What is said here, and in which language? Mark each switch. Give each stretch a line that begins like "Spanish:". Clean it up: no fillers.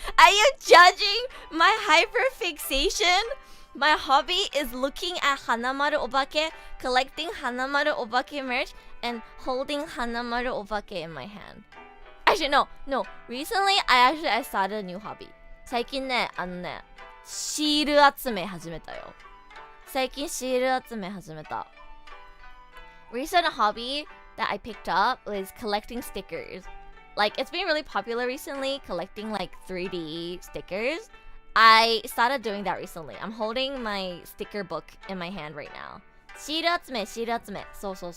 English: Are you judging my hyperfixation? My hobby is looking at Hanamaru Obake, collecting Hanamaru Obake merch, and holding Hanamaru Obake in my hand. Actually, no. Recently, I started a new hobby.
Japanese: 最近ね、シール集め始めたよ。最近シール集め始めた。
English: Recent hobby that I picked up was collecting stickers. Like, it's been really popular recently, collecting like 3D stickers. I started doing that recently. I'm holding my sticker book in my hand right now.
Japanese: シール集め。そう。